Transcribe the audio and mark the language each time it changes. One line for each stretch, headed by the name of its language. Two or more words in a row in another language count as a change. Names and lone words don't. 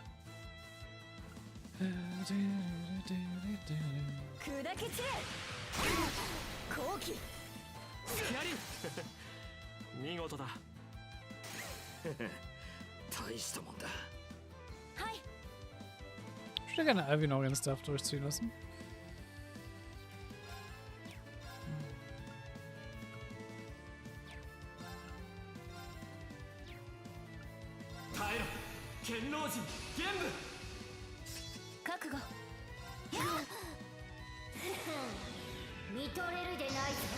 Japanese: 砕け散れ。好機。隙あり。見事だ。大したもんだ。はい。
German: Ich würde gerne Alvin auch ihren Stuff durchziehen lassen.
Japanese: 覚悟。見とれるでないぞ。